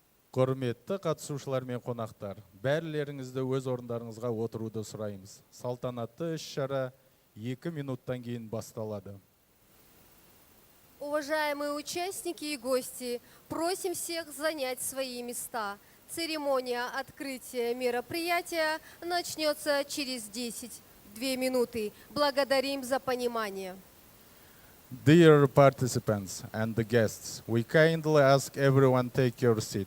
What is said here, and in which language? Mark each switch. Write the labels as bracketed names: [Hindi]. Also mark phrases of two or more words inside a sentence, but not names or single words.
[Kazakh] Құрметті қатысушылар мен қонақтар, бәрілеріңізді өз орындарыңызға отыруды сұраймыз. Салтанатты іс-шара 2 минуттан кейін басталады. [Russian] Уважаемые участники и гости, просим всех занять свои места. Церемония открытия мероприятия начнется через 2 минуты. Благодарим за понимание. [English] Dear participants and the guests, we kindly ask everyone take your seat.